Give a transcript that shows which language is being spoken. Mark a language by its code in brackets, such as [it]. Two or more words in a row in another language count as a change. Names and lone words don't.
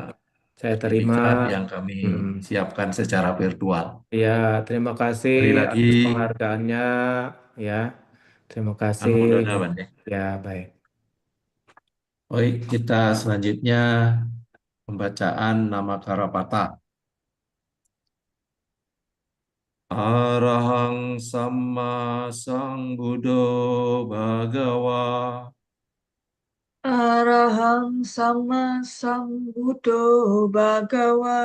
[id] saya terima. sertifikat yang kami Mm, siapkan secara virtual. ya, terima kasih Sekali lagi, atas penghargaannya. Ya, terima kasih. [pi] Anumodana, Bante. [id] Ya, baik. Baik, kita selanjutnya pembacaan nama Karapata. [pi] Arahang Samma Sambuddho Bhagawa Arahang sama sambuddho bhagawa.